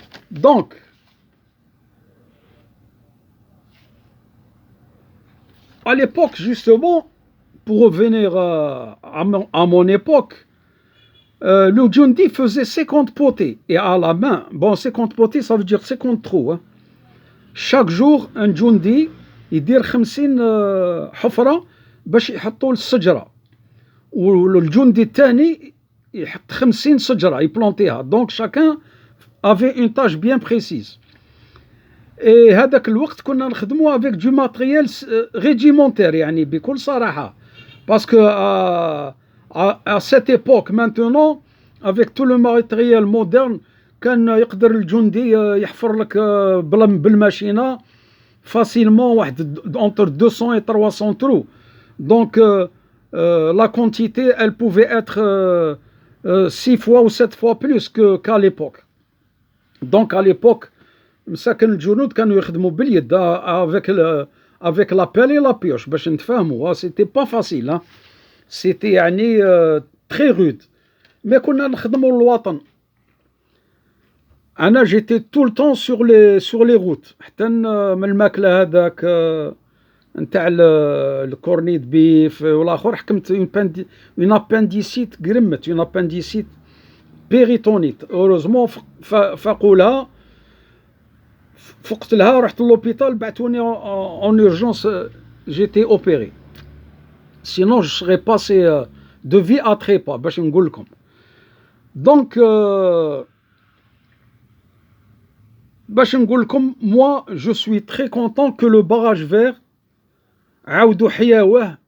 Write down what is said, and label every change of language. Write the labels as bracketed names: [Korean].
[French] Donc, à l'époque, justement, pour revenir à mon époque, le Djundi faisait 50 potées. Et à la main, bon, 50 potées, ça veut dire 50 trous. Hein. Chaque jour, un Djundi, il dit [Arabic] 50 حفرة باش يحطوا الشجرة. والجندي الثاني يحط 50 شجرة يبلانتيها. [French] Donc chacun avait une tâche bien précise. [Arabic] Et هذاك الوقت كنا نخدموا [French] avec du matériel régimentaire [Arabic] يعني بكل صراحة. [French] Parce que à cette époque maintenant, avec tout le matériel moderne, [Arabic] كان يقدر الجندي يحفر لك بالماشينة [French] facilement entre 200 et 300 trous. Donc la quantité, elle pouvait être 6 fois ou 7 fois plus qu'à l'époque. Donc à l'époque, [Arabic] مساكن الجنود كانوا يخدموا باليد [French] avec la pelle et la pioche [Arabic] باش نتفاهموا. [French] C'était pas facile, hein. C'était يعني très rude. [Arabic] Mais كنا نخدموا الوطن. [French] أنا j'étais tout le temps sur les routes. [Arabic] حتى من الماكلة هذاك نتاع الكورنيد بيف والآخر حكمت une appendicite قرمت une appendicite péritonnite. Heureusement فاقوا لها فقت لها رحت للوبيتال بعثوني [French] en urgence, j'étais opéré. Sinon je serais passé de vie à trépas [Arabic] باش نقول لكم. [French] Donc [Arabic] باش نقول لكم, [French] moi je suis très content que le barrage vert [Arabic] عاودوا حياوه.